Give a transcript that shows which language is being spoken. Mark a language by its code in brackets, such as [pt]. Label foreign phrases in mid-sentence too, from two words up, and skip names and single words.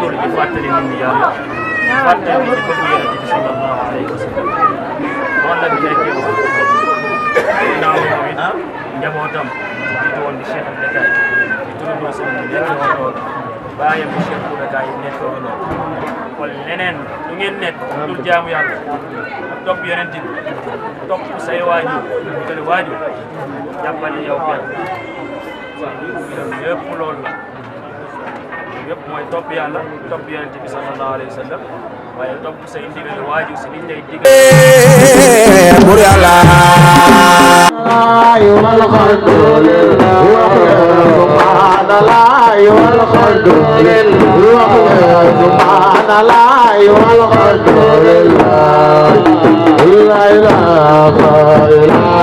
[wo] dul di fàttali nit ñi yàlla fàttali nit ñi bëgg yonent bi [ar] صلى الله عليه وسلم [wo] noonu la bi nekkee wax ginnaaw moom it njabootam jiitu woon di Cheikh Bekkaay di turandoo sëñ bi nekk woon loolu bàyyam di Cheikh Bekkaay nekk woon loolu kon leneen lu ngeen nekk dul jaamu yàlla ak topp yonent bi topp say waajur kër waajur jàppale yow kenn yëpp loolu la yëpp mooy topp yàlla topp yonent bi [ar] صلى الله عليه وسلم [wo] waaye topp say ndigal waajur si liñ lay digal bur yàlla [ar] subhanallah والحمد لله سبحان الله والحمد لله لا إله إلا